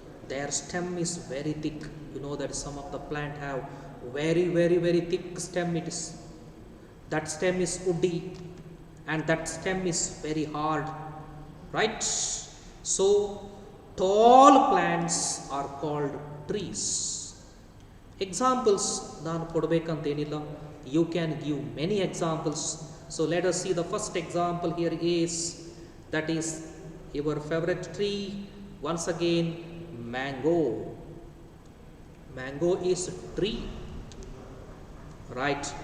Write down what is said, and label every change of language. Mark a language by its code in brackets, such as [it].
[en] Their stem is very thick. You know that some of the plant have very, very, very thick stem. That stem is woody and that stem is very hard. Right? So tall plants are called trees. [kn] Examples ನಾನು ಕೊಡಬೇಕಂತೇನಿಲ್ಲ. [en] You can give many examples. So let us see the first example here is, that is your favorite tree. Once again, mango. Mango is tree. Right?